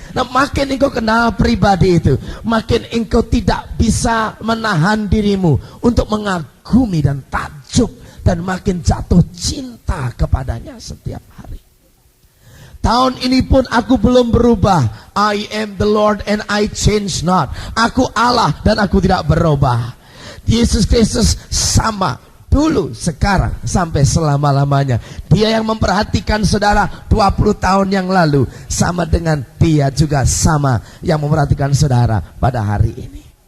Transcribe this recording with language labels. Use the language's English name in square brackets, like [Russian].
[Indonesian] Nah, makin engkau kenal pribadi itu, makin engkau tidak bisa menahan dirimu untuk mengagumi dan takjub, dan makin jatuh cinta kepadanya setiap hari. Tahun ini pun aku belum berubah. [English] I am the Lord and I change not. [Indonesian] Aku Allah dan aku tidak berubah. Yesus Kristus sama dulu, sekarang, sampai selama-lamanya. Dia yang memperhatikan saudara 20 tahun yang lalu sama dengan Dia juga sama yang memperhatikan saudara pada hari ini.